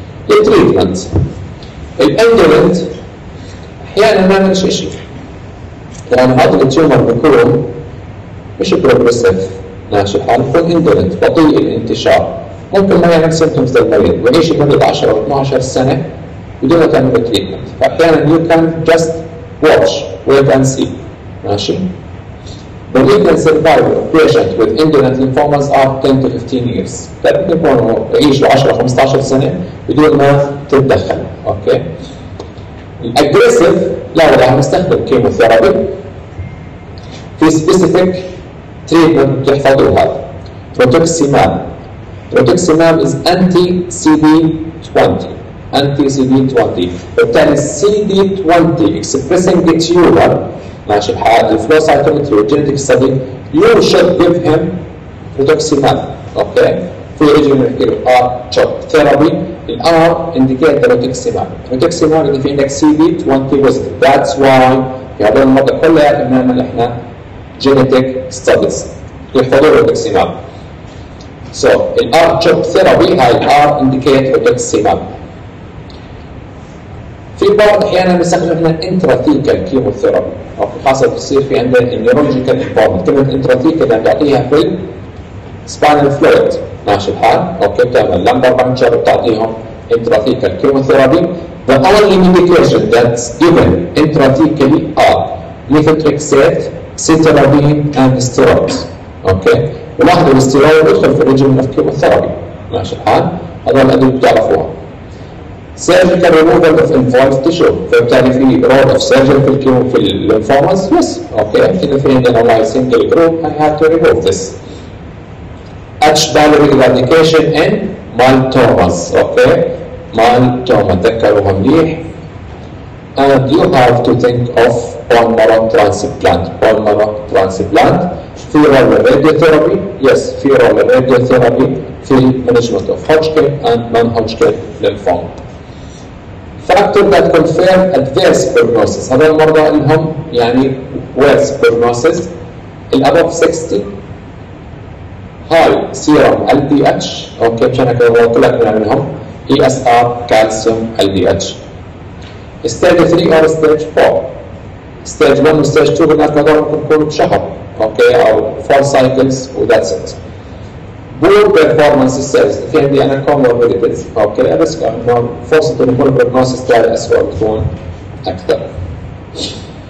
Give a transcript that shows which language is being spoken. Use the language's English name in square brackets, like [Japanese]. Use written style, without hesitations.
[Arabic] التريتمنت الاندولنت احيانا ما نعملش شيء، لان هذا التيومر بيكون مش بروجريسيف، ماشي الحال، بيكون اندولنت بطيء الانتشار، ممكن ما يعمل سيمبتومز للمريض ويعيش المريض 10 او 12 سنه بدون ما تعمل تريتمنت، فاحيانا [English] you can just watch wait and see، [Arabic] ماشي. [English] The median survival of patients with indolent lymphomas are 10 to 15 years. [Arabic] ممكن يكونوا يعيشوا 10 15 سنه بدون ما تتدخل، اوكي. الاجريسيف لا راح نستخدم كيموثيرابي في سبيسيفيك تريتمنت بتحفظوها. بروتوكسيماب. [English] بروتوكسيماب is anti-CD20. anti-CD20. [Arabic] وبالتالي [English] CD20 expressing tumor، [Arabic] ماشي الحال، [English] الفلو سايتومتري والجينيتك study you should give him rituximab، okay. [Arabic] في يجي نحكي له R-CHOP ثيرابي. [English] الR indicate rituximab. [Arabic] rituximab اذا في عندك CD20 positive، [English] that's why [Arabic] في هذول المرضى كلها بنعمل احنا جينيتك ستاديز يحفظوا rituximab. [English] So الR-CHOP therapy هاي R indicate rituximab. [Arabic] في بعض احيانا بنستخدم احنا انتراثيكال كيموثيرابي، اوكي، خاصه بتصير في عندنا النيورولوجيكال انفورمنت. كلمه انتراثيكال يعني بتعطيها في السباينال فلويد، ماشي الحال، اوكي، بتعمل لمبر بانشر بتعطيهم انتراثيكال كيموثيرابي. [English] The only medication that's given intrathecally are methotrexate, cytarabine and steroids، okay. [Arabic] ولاحظوا الستيرويد يدخل في الريجيم اوف كيموثيرابي، ماشي الحال، هذول الادويه بتعرفوها. [English] surgical removal of involved tissue، [Arabic] فبالتالي [English] في role of surgery في الليمفوماز، يس، اوكي، [Arabic] اذا في عندنا لاي [English] single group I have to remove this. H pylori eradication in maltomas، okay, maltoma [Arabic] تذكروها مليح. [English] And you have to think of bone marrow transplant. bone marrow transplant في role radiotherapy، yes, في role radiotherapy في management of Hodgkin and non-Hodgkin lymphoma. Factor that confirm adverse prognosis، [Arabic] هذول المرضى لهم يعني [English] worse prognosis. above 60 high serum LDH، okay, [Arabic] مشان هيك قلت لك بنعملهم [English] ESR calcium LDH. stage 3 or stage 4. [Arabic] stage 1 و stage 2 بالنسبه لهم ممكن يكونوا بشهر، اوكي، او 4 cycles وذاتس ات. [English] poor performance cells، [Arabic] في عندي انا comorbidities، اوكي، بس انه فرصه انه يكون البروجنوسيس تاعي اسوء بتكون اكثر.